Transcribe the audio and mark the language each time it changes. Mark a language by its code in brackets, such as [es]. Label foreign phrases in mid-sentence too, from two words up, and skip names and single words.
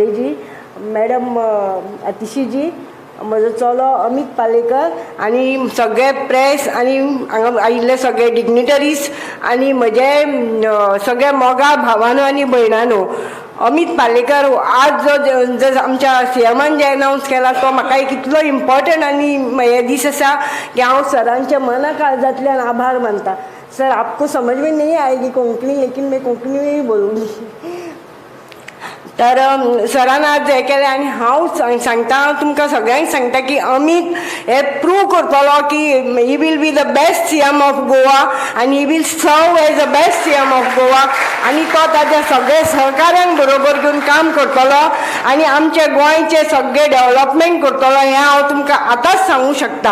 [kok] जी, मॅडम अतिशी जी, म्हजो चलो अमित पालेकर आनी सगळे प्रेस आनी हांगा आयिल्ले सगळे डिग्निटरीज आनी म्हजे सगळे मोगा भावानो आनी भयणानो, अमित पालेकर आज जो आमच्या सीएमान जे अनाउन्स केला तो म्हाका एक इतलो इम्पॉर्टंट आनी हे दीस आसा की हांव सरांच्या मना काळजांतल्यान आभार मानता. [hi] सर, आपको समझ में नहीं आएगी कोंकणी, लेकिन मैं कोंकणी में ही बोलूंगी. [kok] तर सरान आज हे केलें आनी हांव सांगता, तुमकां सगळ्यांक सांगता की अमित हे प्रूव करतलो की [en] he will be the best CM of Goa [kok] आनी [en] he will serve as the best CM of Goa [kok] आनी तो ताच्या सगळे सहकाऱ्यांक बरोबर घेवन काम करतलो आनी आमचे गोंयचे सगळे डेव्हलपमेंट करतलो हें हांव तुमकां आतांच सांगूं शकता.